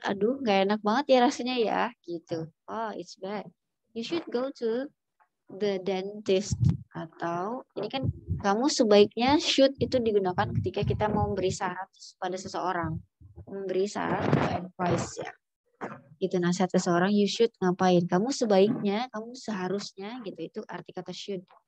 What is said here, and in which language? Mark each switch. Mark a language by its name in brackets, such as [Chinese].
[Indonesian] Aduh, nggak enak banget ya rasanya ya, gitu. [English] Oh, it's bad. You should go to the dentist. [Indonesian] Atau, ini kan kamu sebaiknya should itu digunakan ketika kita mau memberi saran pada seseorang. Memberi saran atau advice ya. Gitu, nasihat seseorang, [English] you should [Indonesian] ngapain. Kamu sebaiknya, kamu seharusnya, gitu. Itu arti kata should.